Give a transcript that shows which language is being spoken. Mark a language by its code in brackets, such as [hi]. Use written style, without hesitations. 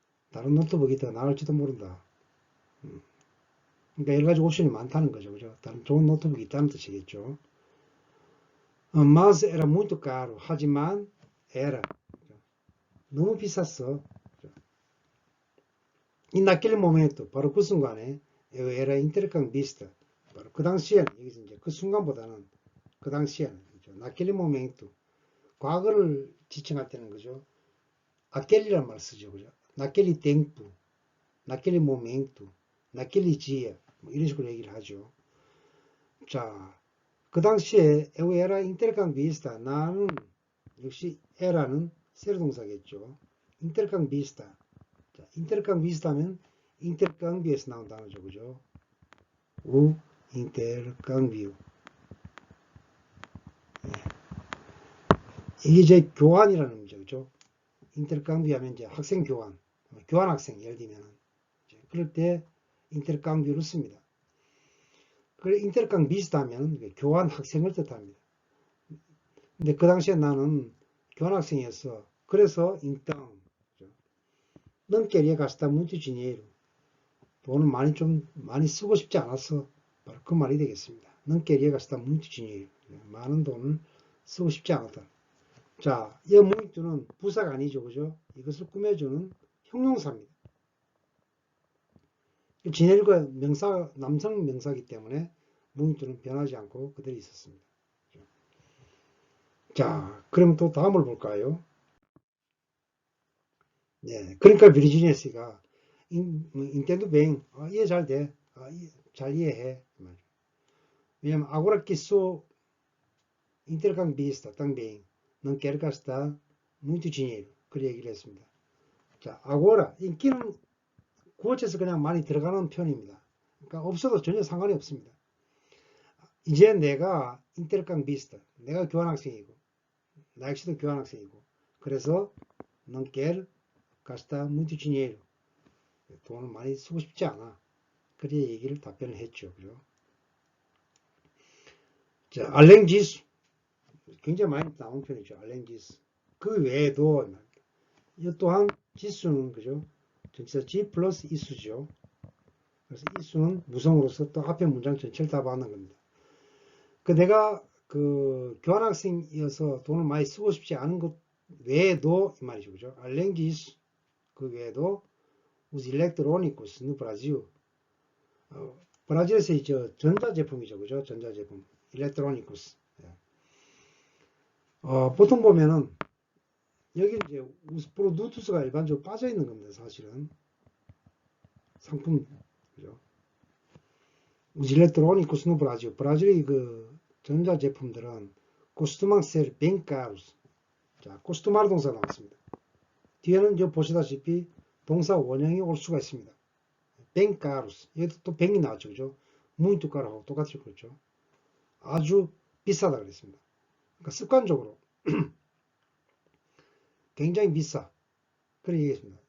[ko] 다른 노트북이 더 나을지도 모른다. 그러니까 여러 가지 옵션이 많다는 거죠. 그죠? 다른 좋은 노트북이 있다는 뜻이겠죠. [pt] Mas era muito caro. [ko] 하지만 [pt] era [ko] 너무 비쌌어. 이 [pt] naquele momento [ko] 바로 그 순간에 [pt] eu era intercambista. [ko] 바로 그 당시에는 여기서 이제 그 순간보다는 그 당시에는 그죠? [pt] naquele momento [ko] 과거를 지칭할 때는 그죠? aquele란 말 쓰죠. 그죠? [pt] naquele tempo, naquele momento, naquele dia [ko] 뭐 이런 식으로 얘기를 하죠. 자, 그 당시에 [pt] eu era intercambista. [ko] 나는 역시 era는 세로 동사겠죠. intercambista. 자, intercambista면 intercambio에서 나온 단어죠. 그죠? [pt] o intercambio. [ko] 이게 이제 교환이라는 의미죠. 그죠? intercambio 하면 이제 학생 교환, 교환 학생 예를 들면 그럴 때 intercambio를 씁니다. 그래 intercambista 하면 교환 학생을 뜻합니다. 근데 그 당시에 나는 교환 학생이었어. 그래서 [pt] então não queria gastar muito dinheiro. [ko] 돈을 많이 쓰고 싶지 않았어. 바로 그 말이 되겠습니다. [pt] não queria gastar muito dinheiro. [ko] 많은 돈을 쓰고 싶지 않았다. 자, 이 muito는 부사가 아니죠. 그죠? 이것을 꾸며주는 형용사입니다. 지네르가 명사, 남성 명사이기 때문에 muito는 변하지 않고 그대로 있었습니다. 자, 그럼 또 다음을 볼까요? 네, 그러니까 비르지니아스가 인텐도 뱅 이해 잘 돼, 잘 이해해. 왜냐면 [pt] agora que sou intercambista também não quero gastar muito dinheiro. [ko] 그 얘기를 했습니다. 자, agora 인기는 구어체에서 그냥 많이 들어가는 표현입니다. 그러니까 없어도 전혀 상관이 없습니다. 이제 내가 intercambista, 내가 교환학생이고 나 역시도 교환학생이고 그래서 [pt] não quero gastar muito dinheiro. [ko] 돈을 많이 쓰고 싶지 않아. 그래 얘기를 답변을 했죠. 그죠? 자, 알랭지수. 굉장히 많이 나온 편이죠. 알랭지수. 그 외에도, 이 또한 지수는, 그죠? 전치사 G 플러스 이수죠. 그래서 이수는 무성으로서 또 앞에 문장 전체를 다 받는 겁니다. 내가 교환학생이어서 돈을 많이 쓰고 싶지 않은 것 외에도, 이 말이죠. 그죠? 알랭지수. 그 외에도, [pt] os eletrônicos no Brasil. [ko] 브라질에서 이제 전자제품이죠. 그죠? 전자제품. electronicos. 보통 보면은, 여기 이제 os produtos가 일반적으로 빠져 있는 겁니다. 사실은. 상품, 그죠? [pt] os eletrônicos no Brasil. [ko] 브라질의 그 전자제품들은 [pt] costumam ser bem caros. [ko] 자, costumar 동사 나왔습니다. 뒤에는 이제 보시다시피 동사 원형이 올 수가 있습니다. [pt] bem caros. [ko] 여기도 또 bem이 나왔죠. 그죠? [pt] muito caro [ko] 하고 똑같이 그렇죠. 아주 비싸다 그랬습니다. 그러니까 습관적으로 굉장히 비싸. 그런 얘기했습니다.